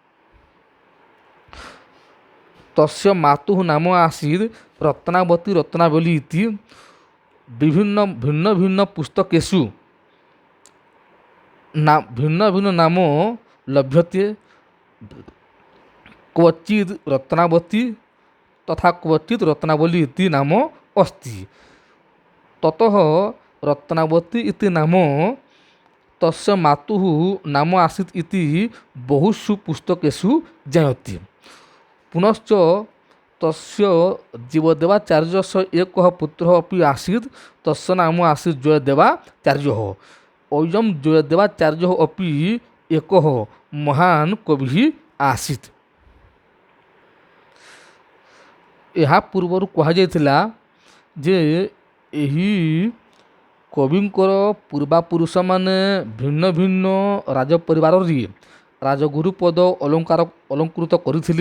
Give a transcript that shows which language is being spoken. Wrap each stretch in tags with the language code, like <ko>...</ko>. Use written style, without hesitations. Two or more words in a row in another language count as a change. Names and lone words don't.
<sa>ତସ୍ୟ ମାତୁଃ ନାମ ଆସୀତ୍ ରତ୍ନାବତୀ ରତ୍ନାବଲୀ ଇତି ବିଭିନ୍ନ ଭିନ୍ନ ଭିନ୍ନ ପୁସ୍ତକେଷୁ ଭିନ୍ନ ଭିନ୍ନ ନାମ ଲଭ୍ୟତେ। କ୍ୱଚିତ୍ ରତ୍ନାବତୀ ତଥା କ୍ୱଚିତ୍ ରତ୍ନାବଲୀ ଇତି ନାମ अस्ति। ततः रत्नावती इति नाम तस्य मातुः नाम आसीत् इति बहुषु पुस्तकेषु ज्ञायते। पुनश्च तस्य जीवदेवाचार्यस्य एकः पुत्रः अपि आसीत्, तस्य नाम आसीत् जयदेवाचार्यः। अयं जयदेवाचार्यः अपि एकः महान् कविः आसीत्।</sa> <or>ଏହା ପୂର୍ବରୁ କୁହାଯାଇଥିଲା ଯେ ଏହି କବିଙ୍କର ପୂର୍ବାପୁରୁଷମାନେ ଭିନ୍ନ ଭିନ୍ନ ରାଜ ପରିବାରରେ ରାଜଗୁରୁ ପଦ ଅଳଙ୍କୃତ କରିଥିଲେ।</or>